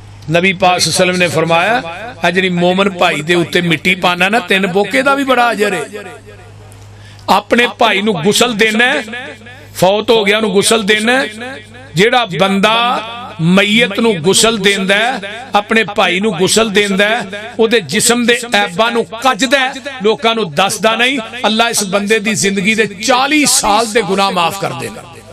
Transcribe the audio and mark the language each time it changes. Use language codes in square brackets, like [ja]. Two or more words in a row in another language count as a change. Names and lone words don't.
[pa] نبی پاک [ar] صلى الله عليه وسلم [pa] نے فرمایا آ جی مومن بھائی دے اتے مٹی پانا نا 3 بوکے کا بھی بڑا اجر ہے. اپنے بھائی نوں غسل دینا، فوت ہو گیا نوں غسل دینا. جیڑا بندہ میت نوں غسل دیندا ہے، اپنے بھائی نوں غسل دیندا ہے، اوہدے جسم دے عیباں نوں کجدا ہے، لوکاں نوں دسدا نہیں، اللہ اس بندے دی زندگی دے 40 سال دے گناہ معاف کر دے گا.